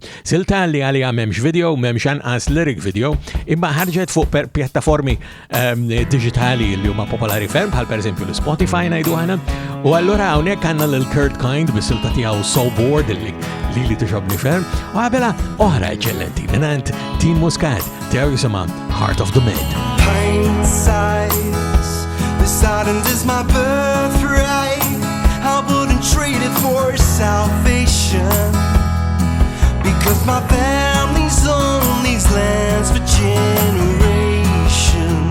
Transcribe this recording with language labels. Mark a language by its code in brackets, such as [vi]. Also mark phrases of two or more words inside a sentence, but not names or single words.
[mt] Silta li għaliha m'hemmx video, m'hemmx anqas lyric video, imma ħarġet fuq pjattaformi diġitali li huma popolari ferm bħal pereżempju l-Spotify ngħidu aħna. U allura hawnhekk għandna lil Kurt Kind bis-silta tiegħu So Bored li tixobni ferm. U qabelha oħra eċċellenti mingħand Tin Muscat tiegħu jisimha Heart of the Med. [en] Pain sighs, this island is my birthright. I wouldn't trade it for salvation, because my family's on these lands for generations.